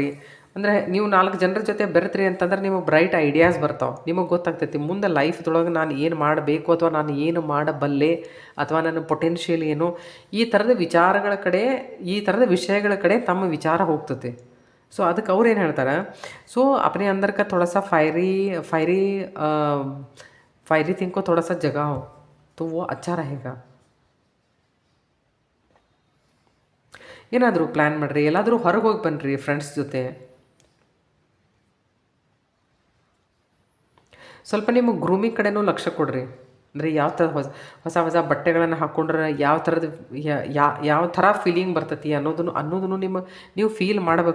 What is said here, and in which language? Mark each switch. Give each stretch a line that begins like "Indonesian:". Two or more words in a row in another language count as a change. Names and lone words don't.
Kannada: ಅಂದರೆ ನೀವು 4 ಜನರ ಜೊತೆ ಬೆರೆತ್ರಿ ಅಂತಂದ್ರೆ ನಿಮಗೆ
English: bright ideas
Kannada: ಬರ್ತಾವೆ. ನಿಮಗೆ ಗೊತ್ತಾಗ್ತೈತಿ ಮುಂದೆ ಲೈಫ್ದೊಳಗೆ ನಾನು ಏನು ಮಾಡಬೇಕು, ಅಥವಾ ನಾನು ಏನು ಮಾಡಬಲ್ಲೆ, ಅಥವಾ ನನ್ನ ಪೊಟೆನ್ಷಿಯಲ್ ಏನು, ಈ ಥರದ ವಿಚಾರಗಳ ಕಡೆ, ಈ ಥರದ ವಿಷಯಗಳ ಕಡೆ ತಮ್ಮ ವಿಚಾರ ಹೋಗ್ತದೆ. ಸೊ ಅದಕ್ಕೆ ಅವ್ರು ಏನು ಹೇಳ್ತಾರೆ, ಸೊ
Hindi: अपने अंदर का थोड़ा सा
English: fiery thing
Hindi: को थोड़ा सा जगाओ तो वो अच्छा रहेगा.
Kannada: ಏನಾದರೂ ಪ್ಲ್ಯಾನ್ ಮಾಡಿರಿ, ಎಲ್ಲಾದರೂ ಹೊರಗೆ ಹೋಗಿ ಬನ್ನಿರಿ ಫ್ರೆಂಡ್ಸ್ ಜೊತೆ. ಸ್ವಲ್ಪ ನಿಮ್ಮ ಗ್ರೂಮಿಂಗ್ ಕಡೆನೂ ಲಕ್ಷ್ಯ ಕೊಡ್ರಿ. ಅಂದರೆ ಯಾವ ಥರ ಹೊಸ ಬಟ್ಟೆಗಳನ್ನು ಹಾಕ್ಕೊಂಡ್ರೆ ಯಾವ ಥರ ಫೀಲಿಂಗ್ ಬರ್ತೈತಿ ಅನ್ನೋದನ್ನು ನೀವು ಫೀಲ್ ಮಾಡ್ಬೇಕು.